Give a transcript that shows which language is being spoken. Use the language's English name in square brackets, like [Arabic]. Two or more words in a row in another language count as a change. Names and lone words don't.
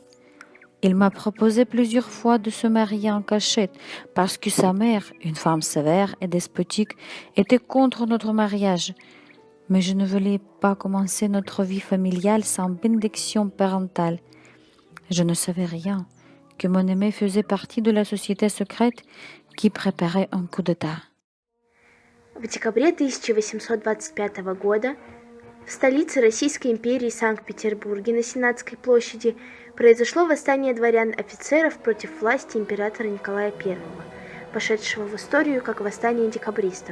[French] Il m'a proposé plusieurs fois de se marier en cachette parce que sa mère, une femme sévère et despotique, était contre notre mariage. Mais je ne voulais pas commencer notre vie familiale sans bénédiction parentale. Je ne savais rien, que mon aimé faisait partie de la société secrète qui préparait un coup d'État. [Russian] В декабре 1825 года в столице Российской империи Санкт-Петербурге на Сенатской площади произошло восстание дворян-офицеров против власти императора Николая I, вошедшего в историю как восстание декабристов.